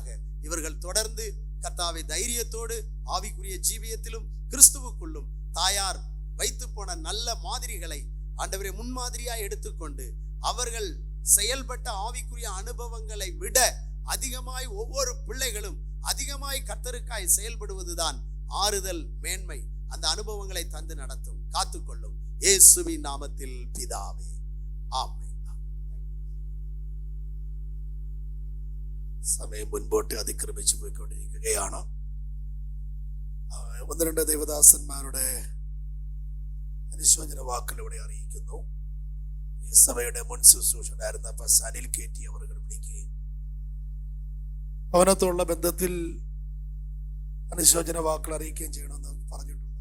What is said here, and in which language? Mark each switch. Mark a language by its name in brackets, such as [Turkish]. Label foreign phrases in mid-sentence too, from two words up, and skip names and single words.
[Tamil] இவர்கள் தொடர்ந்து கர்த்தாவை தைரியத்தோடு ஆவிக்குரிய ஜீவியத்திலும் கிறிஸ்துவுக்குள்ளும் தாயார் வைத்து போன நல்ல மாதிரிகளை ஆண்டவரே முன்மாதிரியாய் எடுத்துக்கொண்டு அவர்கள் செயல்பட்ட ஆவிக்குரிய அனுபவங்களை விட அதிகமாய் ஒவ்வொரு பிள்ளைகளும் அதிகமாய் கர்த்தருக்காய் செயல்படுவதுதான் ஆறுதல், மேன்மை. அந்த அனுபவங்களை தந்து நடத்தும், காத்துக்கொள்ளும். இயேசுவின் நாமத்தில் பிதாவே, [Malayalam] ആമേൻ. സമയം മുൻപോട്ട് അതിക്രമിച്ചു പോയിക്കൊണ്ടിരിക്കുകയാണ്. ഒന്ന് രണ്ട് ദേവദാസന്മാരുടെ അനുശോചന വാക്കുകൾ ഇവിടെ അറിയിക്കുന്നു. ഈ സഭയുടെ മുൻ ശുശ്രൂഷകനായിരുന്ന അനിൽ KT അവർ വിളിക്കുകയും ഭവനത്തോടുള്ള ബന്ധത്തിൽ അനുശോചന വാക്കുകൾ അറിയിക്കുകയും ചെയ്യണമെന്ന് പറഞ്ഞിട്ടുണ്ട്.